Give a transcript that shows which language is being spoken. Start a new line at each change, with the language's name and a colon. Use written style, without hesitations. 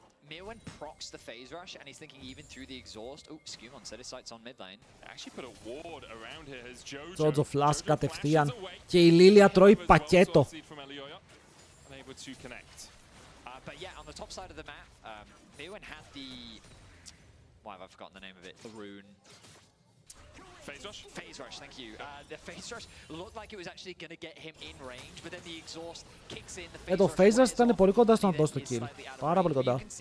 English: Mirwin procs the phase rush and he's thinking even through the exhaust. Oh, Skirmishes set his sights on mid lane. Actually put a ward around here as
Greek: Jojo flash κατευθείαν και η Λίλια τρώει πακέτο.
English: But yeah, on the top side of the map, Mirwin had the... Why have I forgotten the name of it? The rune. Phase rush? Phase rush, thank you. The phase rush looked like it was actually going to get him in range, but then the exhaust kicks in. The
Greek: Το phase rush ήταν πολύ κοντά στο να δώσει το kill. Πάρα πολύ κοντά.